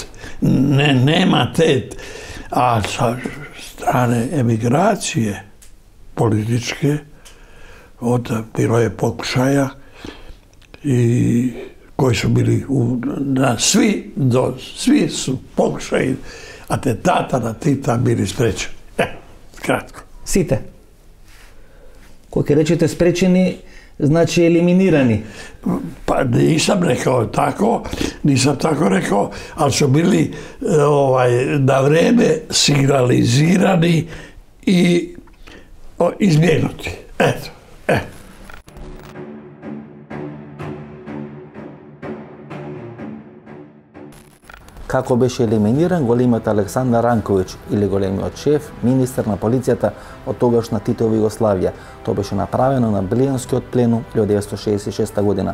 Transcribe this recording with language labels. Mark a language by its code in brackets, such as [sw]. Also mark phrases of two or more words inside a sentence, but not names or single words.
[hr] Nema te, a sa strane emigracije političke, onda bilo je pokušaja i koji su bili svi su pokušaji atentata na Tita bili sprečeni. Kratko. [mk] Сите. Кога речете спречени, значи елиминирани. [hr] Pa nisam rekao tako, nisam tako rekao, ali su bili na vreme signalizirani i izbjegnuti. Eto. [mk] Како беше елиминиран големиот Александар Ранковиќ или големиот шеф, министер на полицијата од тогашна Титова Југославија. Тоа беше направено на Блијанскиот пленум 1966 година.